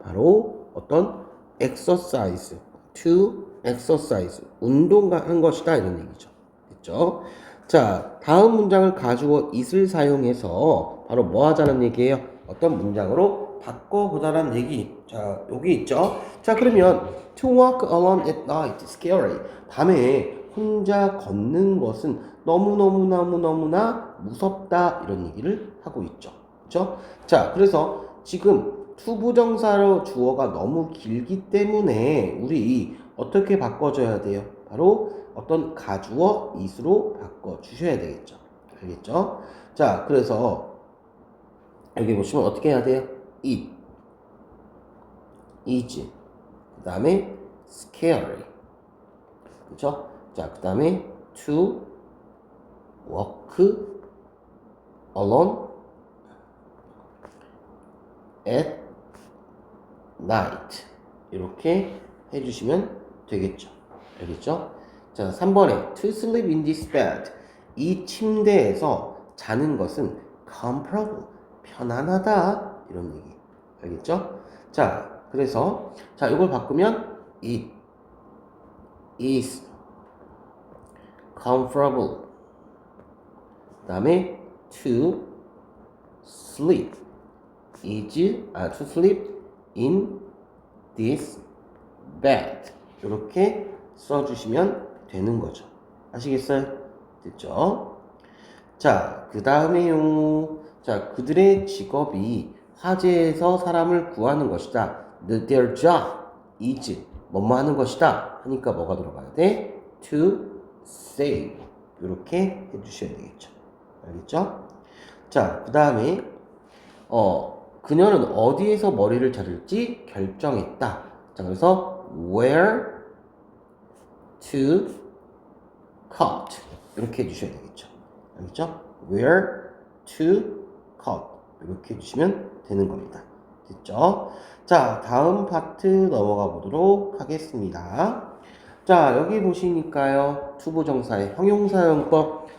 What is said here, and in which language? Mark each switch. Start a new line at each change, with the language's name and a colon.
Korean: 바로 어떤
English: exercise, to exercise,
Korean: 운동하는 것이다, 이런 얘기죠. 됐죠? 자, 다음 문장을 가주어 it을 사용해서 바로 뭐 하자는 얘기예요? 어떤 문장으로 바꿔보자는 얘기. 자, 여기 있죠? 자, 그러면
English: to walk alone at night, scary.
Korean: 밤에 혼자 걷는 것은 너무너무너무너무나 무섭다, 이런 얘기를 하고 있죠. 그렇죠? 자, 그래서 지금 투부정사로 주어가 너무 길기 때문에 우리 어떻게 바꿔줘야 돼요? 바로 어떤 가주어 it으로 바꿔주셔야 되겠죠. 알겠죠? 자, 그래서 여기 보시면 어떻게 해야 돼요?
English: it, is,
Korean: 그 다음에
English: scary.
Korean: 그쵸? 자, 그 다음에
English: to walk alone at night.
Korean: 이렇게 해주시면 되겠죠. 알겠죠? 자, 3번에
English: to sleep in this bed.
Korean: 이 침대에서 자는 것은 comfortable. 편안하다. 이런 얘기. 알겠죠? 자, 그래서 자, 이걸 바꾸면
English: it is comfortable.
Korean: 그 다음에
English: to sleep to sleep in this bed.
Korean: 이렇게 써주시면 되는 거죠. 아시겠어요? 됐죠? 자, 그 다음에요. 자, 그들의 직업이 화재에서 사람을 구하는 것이다.
English: Their job is
Korean: 뭐뭐 하는 것이다. 하니까 뭐가 들어가야 돼?
English: To save.
Korean: 이렇게 해주셔야 되겠죠. 알겠죠? 자, 그 다음에 그녀는 어디에서 머리를 자를지 결정했다. 자, 그래서
English: where to cut.
Korean: 이렇게 해주셔야 되겠죠. 알겠죠?
English: where to cut.
Korean: 이렇게 해주시면 되는 겁니다. 됐죠? 자, 다음 파트 넘어가 보도록 하겠습니다. 자, 여기 보시니까요. 투부정사의 형용사용법.